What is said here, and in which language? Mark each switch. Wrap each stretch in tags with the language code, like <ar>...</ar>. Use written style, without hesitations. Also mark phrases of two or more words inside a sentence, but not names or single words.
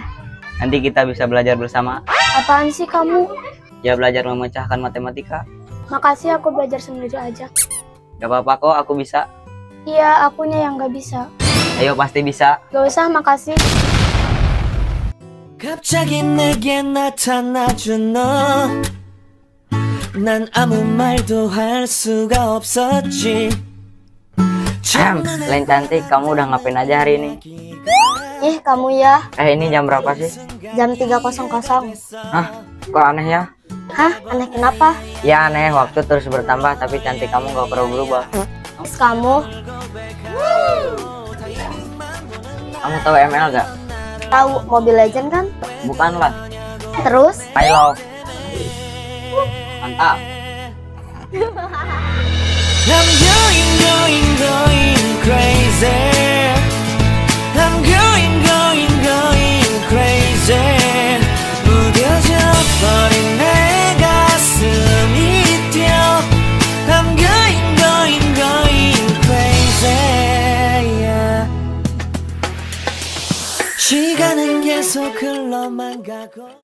<id>Nanti kita bisa belajar bersama. Apaan sih kamu? Ya belajar memecahkan matematika. Makasih, aku belajar sendiri aja. Gak apa-apa kok, aku bisa. Iya, akunya yang gak bisa. Ayo pasti bisa. Gak usah, makasih.</id> <ko>갑자기 내게 나타나준 너. 난 아무 말도 할 수가 없었지.</ko> <id>Selain cantik, kamu udah ngapain aja hari ini? Ih, kamu ya. Ini jam berapa sih? Jam 3.00. Hah, kok aneh ya? Hah, aneh kenapa? Ya aneh, waktu terus bertambah tapi cantik kamu gak pernah berubah. Terus kamu Kamu tahu ML gak? tahu Mobile Legend kan? Bukan lah, Terus</id> <en>I love. Mantap. I'm going crazy. I'm going crazy.</en> <ko>무뎌져 버린 내 가슴이 뛰어.</ko> <en>I'm going crazy. Yeah.</en> <ko>시간은 계속 흘러만 가고.</ko>